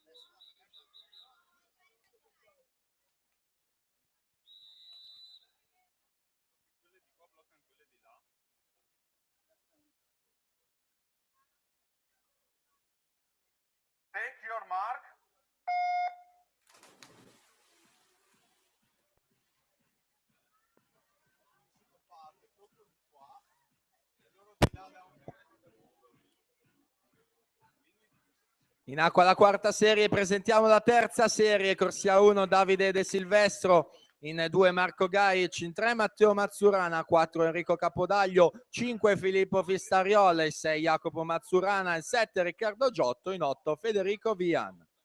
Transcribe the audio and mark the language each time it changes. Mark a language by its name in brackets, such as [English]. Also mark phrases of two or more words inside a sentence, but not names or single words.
[Italian] Quelle di qua bloccano quelle di là. [English] Take your mark. [Italian] Parte proprio di qua e loro di là da un In acqua la quarta serie, presentiamo la terza serie, corsia 1 Davide De Silvestro, in 2 Marco Gaic, in 3 Matteo Mazzurana, 4 Enrico Capodaglio, 5 Filippo Fistariola, in 6 Jacopo Mazzurana, in 7 Riccardo Giotto, in 8 Federico Vian.